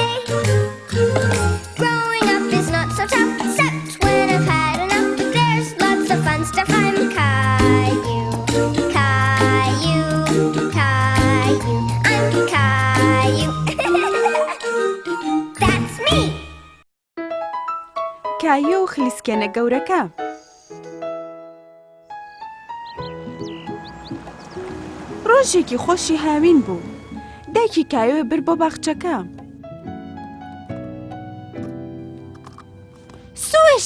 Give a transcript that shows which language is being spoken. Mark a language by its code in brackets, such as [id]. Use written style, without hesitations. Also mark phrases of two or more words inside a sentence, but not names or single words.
[en] Growing up is not so tough, except when I've had enough. There's lots of fun stuff. I'm Caillou. Caillou, Caillou, I'm Caillou. That's me. [ckb] کایۆ و خلیسکێنە گەورەکە. ڕۆژێکی خۆشی هاوین بوو. دایکی کایۆ بر بۆ باخچەکە. سوش!